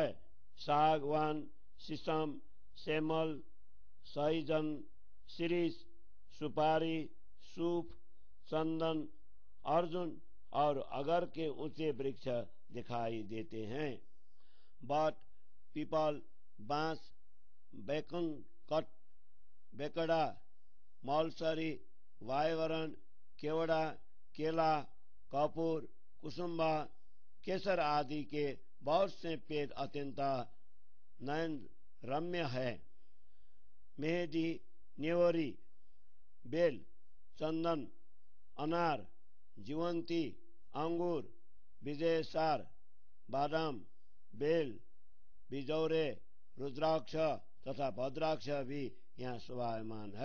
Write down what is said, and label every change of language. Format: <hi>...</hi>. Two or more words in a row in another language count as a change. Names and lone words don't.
<hi>सागवान, शीशम, सेमल, सहीजन, शिरीष, सुपारी, सूफ, चंदन, अर्जुन और अगर के ऊंचे वृक्ष दिखाई देते हैं। बट, पीपल, बांस, बैकन कट, बेकड़ा, मौलसरी, वायवरण, केवड़ा, केला, कपूर, कुसुम्बा, केसर आदि के बहुत से पेड़ अत्यंत नयन रम्य है। मेहदी, नेवरी, बेल, चंदन, अनार, जीवंती, अंगूर, विजयसार, बादाम, बेल, बिजौरे, रुद्राक्ष तथा भद्राक्ष भी यहाँ शोभायमान है।</hi>